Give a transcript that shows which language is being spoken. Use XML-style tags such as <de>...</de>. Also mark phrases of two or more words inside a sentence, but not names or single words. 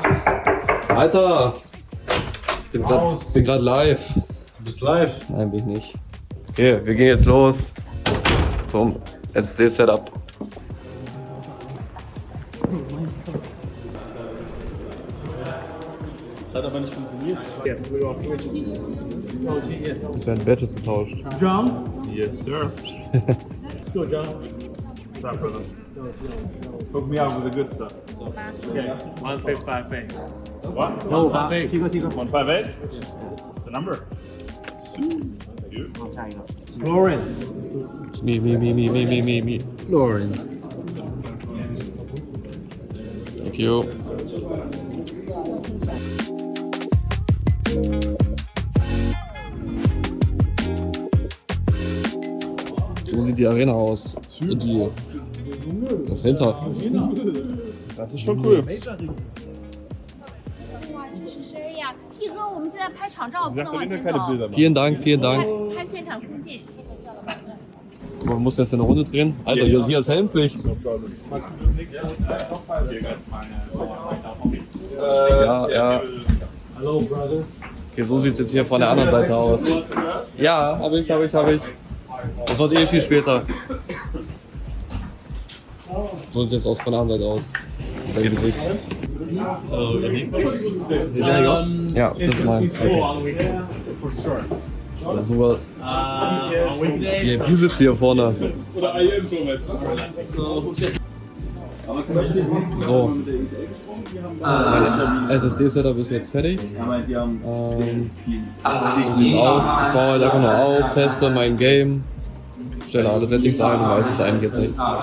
<de>Alter! Bin gerade live. Du bist live. Nein, bin ich nicht. Okay, wir gehen jetzt los zum SSD-Setup. Das hat aber nicht funktioniert.</de> <en>Yes, we are switching.</en> <de>Es werden Badges getauscht.</de> <en>John? Yes, sir. Let's go, John. What's up, brother? Hook me out with the good stuff. Okay, 158. What? No, 158. 158? It's the number. You? Lauren. Me. Lauren. Thank you.</en> <de>So sieht die Arena aus. Und das Center. Das ist schon cool.</de> <zh>哇，这是谁呀？T 哥，我们现在拍场照，不</zh> <de>Sagt</de> <zh>能</zh> <de>doch</de> <zh>往</zh> <de>immer</de> <zh>前</zh> <de>keine</de> <zh>走，</zh> <de>Bilder machen. Vielen Dank.</de> <zh>拍现场空镜。</zh> <de>Man muss jetzt eine Runde drehen. Alter, hier ist Helmpflicht. Ja.</de> <en>Hello, brother.</en> <de>Okay, so sieht es jetzt hier von der anderen Seite aus. Ja, hab ich. Das wird eh viel später. So sieht jetzt aus von der anderen Seite aus. Sein Gesicht. Ja, das ist meins.</de> <en>For sure. Super. On weekdays.</en> <de>Du sitzt hier vorne.</de> <en>Oder IM so much.</en> <de>So. Mein SSD-Setup ist jetzt fertig. So sieht's aus. Ich baue halt einfach nur auf, teste mein Game, stelle alle Settings ein und weiß es eigentlich jetzt nicht.</de>